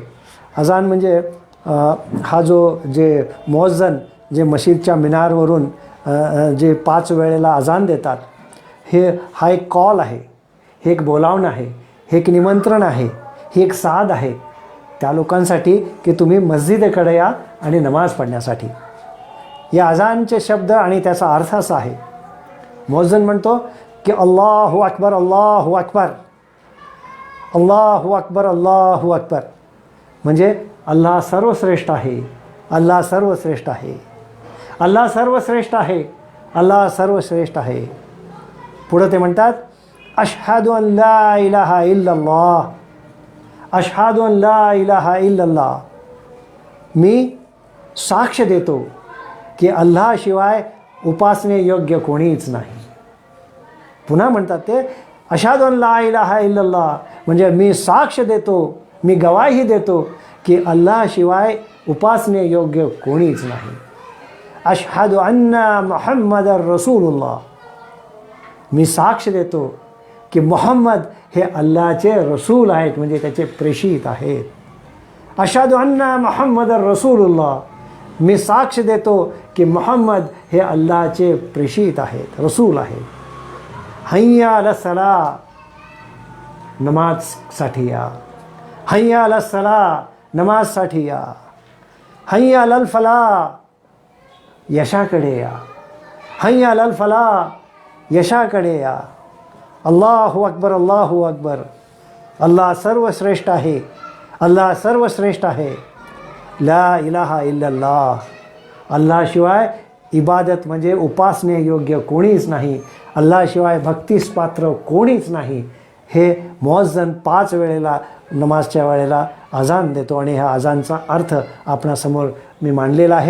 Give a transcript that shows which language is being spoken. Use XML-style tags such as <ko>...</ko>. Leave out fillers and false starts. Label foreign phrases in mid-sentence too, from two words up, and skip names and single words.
<mr>अजान म्हणजे हा जे मुअज्जन जे मशीदच्या मिनारवरून जे 5 वेळेला अजान देतात, हा एक कॉल आहे, हे एक बोलावणं आहे, हे एक निमंत्रण आहे, ही एक साथ आहे त्या लोकांसाठी की तुम्ही मस्जिदेकडे या आणि नमाज पढण्यासाठी. या अजानचे शब्द आणि त्याचा अर्थ असा आहे. मुअज्जन म्हणतो की</mr> <ar>الله أكبر، الله أكبر، الله أكبر، الله أكبر,</ar> <mr>म्हणजे अल्लाह सर्वश्रेष्ठ आहे, अल्लाह सर्वश्रेष्ठ आहे, अल्लाह सर्वश्रेष्ठ आहे, अल्लाह सर्वश्रेष्ठ आहे. पुढं ते म्हणतात</mr> <ar>أشهد أن لا إله إلا الله، أشهد أن لا إله إلا الله,</ar> <mr>मी साक्ष देतो की अल्लाहशिवाय उपासने योग्य कोणीच नाही. पुन्हा म्हणतात ते</mr> <ar>أشهد أن لا إله إلا الله,</ar> <mr>म्हणजे मी साक्ष देतो, मी गवाही देतो की अल्लाहशिवाय उपासने योग्य कोणीच नाही.</mr> <ar>أشهد أن محمدا رسول الله,</ar> <mr>मी साक्ष देतो की मोहम्मद हे अल्लाहचे रसूल आहेत, म्हणजे त्याचे प्रेषित आहेत.</mr> <ar>أشهد أن محمدا رسول الله,</ar> <mr>मी साक्ष देतो की मोहम्मद हे अल्लाहचे प्रेषित आहेत, रसूल आहेत.</mr> <ar>حي على الصلاة,</ar> <mr>नमाजसाठी या.</mr> <ar>حي على الصلاة,</ar> <mr>नमाजसाठी या.</mr> <ar>حي على الفلاح,</ar> <mr>यशाकडे या.</mr> <ar>حي على الفلاح,</ar> <mr>यशाकडे या.</mr> <ar>الله أكبر، الله أكبر,</ar> <mr>अल्लाह सर्वश्रेष्ठ आहे, अल्लाह सर्वश्रेष्ठ आहे.</mr> <ar>لا إله إلا الله,</ar> <mr>अल्लाहशिवाय इबादत म्हणजे उपासने योग्य कोणीच नाही, अल्लाहशिवाय भक्तीस पात्र कोणीच नाही. हे मुअज्जन 5 वेळेला नमाजच्या वेळेला अजान देतो आणि ह्या अजानचा अर्थ आपणासमोर मी मांडलेला आहे.</mr>